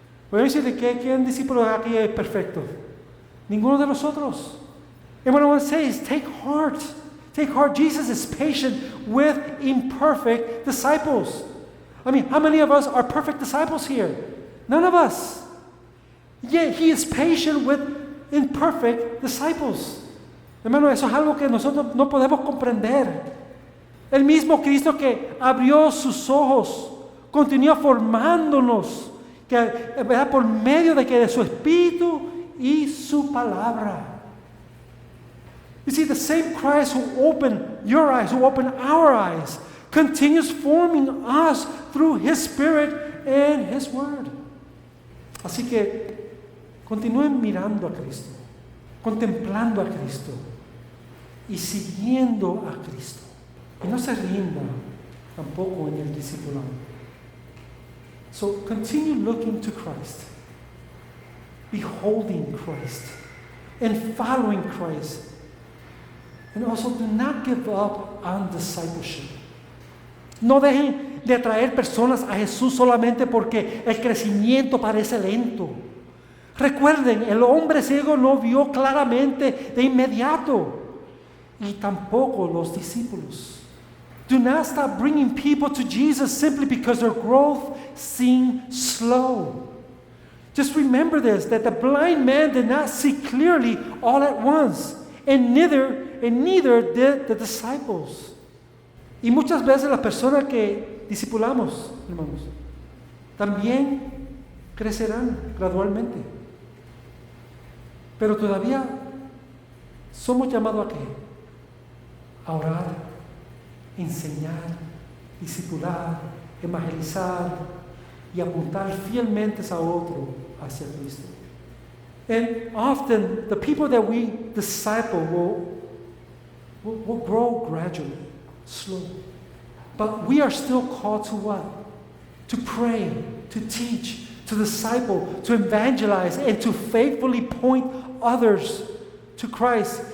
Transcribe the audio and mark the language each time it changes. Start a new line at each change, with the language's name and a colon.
Spanish: Voy a decirle que ¿quién discípulo aquí es perfecto? Ninguno de nosotros.
English: And what I want to say is take heart. Take heart. Jesus is patient with imperfect disciples. I mean, how many of us are perfect disciples here? None of us. Yet he is patient with imperfect disciples.
Spanish: Hermano, eso es algo que nosotros no podemos comprender. El mismo Cristo que abrió sus ojos, continúa formándonos, ¿verdad? Por medio de su Espíritu y su palabra.
English: You see, the same Christ who opened your eyes, who opened our eyes, continues forming us through his Spirit and his Word.
Spanish: Así que continúen mirando a Cristo, contemplando a Cristo y siguiendo a Cristo. Y no se rindan tampoco en el discipulado.
English: So continue looking to Christ, beholding Christ, and following Christ. And also do not give up on discipleship.
Spanish: No dejen de atraer personas a Jesús solamente porque el crecimiento parece lento. Recuerden, el hombre ciego no vio claramente de inmediato, y tampoco los discípulos.
English: Do not stop bringing people to Jesus simply because their growth seemed slow. Just remember this, that the blind man did not see clearly all at once, and neither did the disciples.
Spanish: Y muchas veces las personas que discipulamos, hermanos, también crecerán gradualmente. Pero todavía somos llamados a ¿qué? A orar, enseñar, discipular, evangelizar y apuntar fielmente a otro hacia Cristo.
English: And often the people that we disciple will grow gradually, slow. But we are still called to what? To pray, to teach, to disciple, to evangelize, and to faithfully point others to Christ.